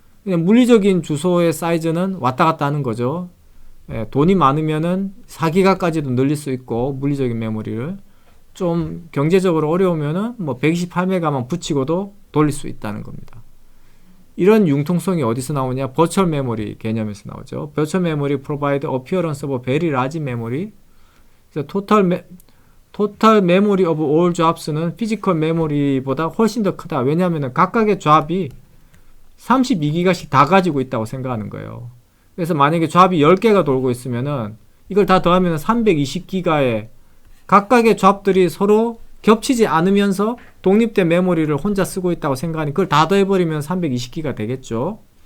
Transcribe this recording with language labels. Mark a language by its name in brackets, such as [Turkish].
[Korean] 그냥 물리적인 주소의 사이즈는 왔다 갔다 하는 거죠. 예, 돈이 많으면은 4기가까지도 늘릴 수 있고, 물리적인 메모리를 좀 경제적으로 어려우면은 뭐 128메가만 붙이고도 돌릴 수 있다는 겁니다. 이런 융통성이 어디서 나오냐? 버추얼 메모리 개념에서 나오죠. 버추얼 메모리 [English] provide appearance of very large memory. [Korean] 그래서 [English] total memory of all jobs [Korean] 는 피지컬 메모리보다 훨씬 더 크다. 왜냐하면 각각의 잡이 32기가씩 다 가지고 있다고 생각하는 거예요. 그래서 만약에 잡이 10개가 돌고 있으면은 이걸 다 더하면 320기가의 각각의 잡들이 서로 겹치지 않으면서 독립된 메모리를 혼자 쓰고 있다고 생각하니 그걸 다 더해버리면 320기가 되겠죠.